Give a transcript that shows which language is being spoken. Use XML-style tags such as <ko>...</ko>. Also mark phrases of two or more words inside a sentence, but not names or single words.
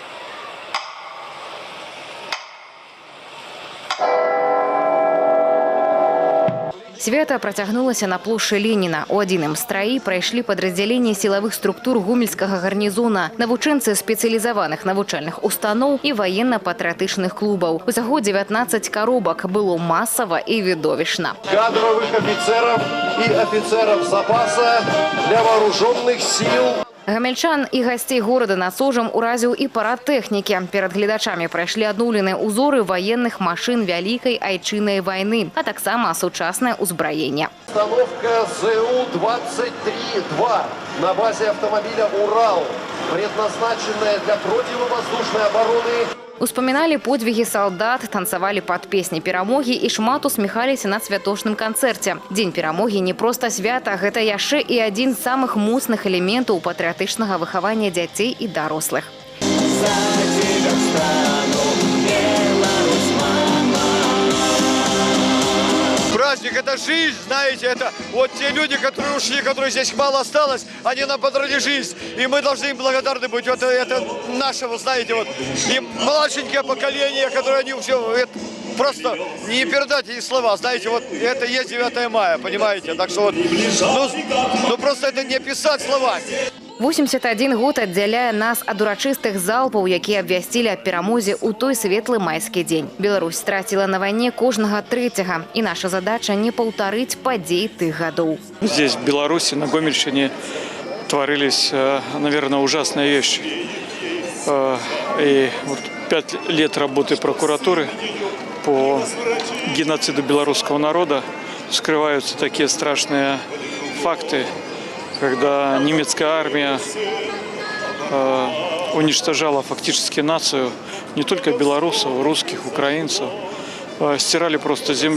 <be>Свята працягнулася на плошчы Леніна. У адзіным страі прайшлі падраздзяленні сілавых структур гомельскага гарнізона, навучэнцы спецыялізаваных навучальных устаноў і ваенна-патрыятычных клубаў. Усяго 19 коробак, было масава і відовішна.</be> <ru>Кадровых офицеров и офицеров запаса для вооруженных сил.</ru> <be>Гамельчан і гасцей горада насожам уразіў і парад тэхнікі. Перад гледачамі прайшлі адноўленыя узоры ваенных машын вялікай айчыннай вайны, а таксама сучаснае ўзбраенне.</be> <ru>Установка ЗУ-23-2 на базе автомобиля «Урал», предназначенная для противовоздушной обороны.</ru> <be>Успаміналі</be> <ru>подвиги солдат,</ru> <be>танцавалі пад песні перамогі і шмат усміхаліся на святочным канцэрце. Дзень перамогі не проста свята, гэта яшчэ і адзін з самых моцных элементаў патрыятычнага выхавання дзяцей і дарослых.</be> <ru>Праздник – это жизнь, знаете, это вот те люди, которые ушли, которые здесь мало осталось, они нам подарили жизнь, и мы должны им благодарны быть. Вот это нашего, знаете, вот, и младшенькое поколение, которое они все, это просто не передать эти слова, знаете, вот это есть 9 мая, понимаете, так что вот, ну просто это не описать словами.</ru> <be>81 год аддзяляе нас ад урачыстых залпаў, якія абвясцілі аб перамозе ў той светлы майскі дзень. Беларусь страціла на вайне кожнага трэцяга, і наша задача не паўтарыць падзей тых гадоў.</be> <ru>Здесь, в Беларуси, на Гомельщине, творились, наверное, ужасные вещи. И вот 5 лет работы прокуратуры по геноциду белорусского народа скрываются такие страшные факты, когда немецкая армия уничтожала фактически нацию не только белорусов, русских, украинцев, стирали просто земли.</ru>